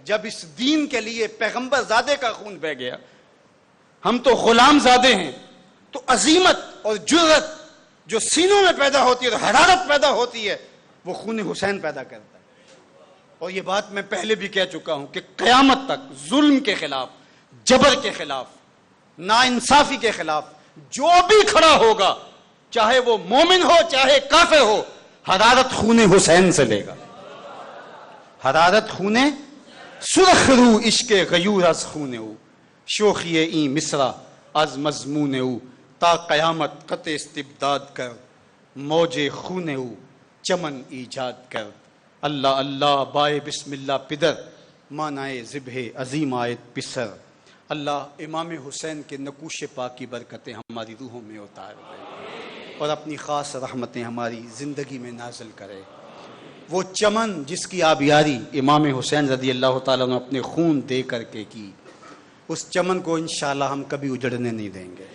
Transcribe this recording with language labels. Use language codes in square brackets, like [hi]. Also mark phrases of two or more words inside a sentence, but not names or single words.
[ur] جب اس دین کے لیے پیغمبر زادے کا خون بہہ گیا، ہم تو غلام زادے ہیں، تو عزیمت اور جرأت جو سینوں میں پیدا ہوتی ہے، حرارت پیدا ہوتی ہے، وہ خون حسین پیدا کرتا ہے۔ اور یہ بات میں پہلے بھی کہہ چکا ہوں کہ قیامت تک ظلم کے خلاف، جبر کے خلاف، ناانصافی کے خلاف جو بھی کھڑا ہوگا، چاہے وہ مومن ہو چاہے کافر ہو، حرارت خون حسین سے لے گا، [fa] حرارت خون سرخ رو عشق غیور از خون او، شوخی این مصرع از مضمون او، تا قیامت قطع استبداد کر، موج خون او چمن ایجاد کر۔ اللہ اللہ بائے بسم اللہ پدر، مانائے ذبح عظیم آیت پسر۔ [ur] اللہ امام حسین کے نقوش پاک کی برکتیں ہماری روحوں میں اتار دے اور اپنی خاص رحمتیں ہماری زندگی میں نازل کرے۔ وہ چمن جس کی آبیاری امام حسین رضی اللہ تعالیٰ نے اپنے خون دے کر کے کی، اس چمن کو انشاءاللہ ہم کبھی اجڑنے نہیں دیں گے.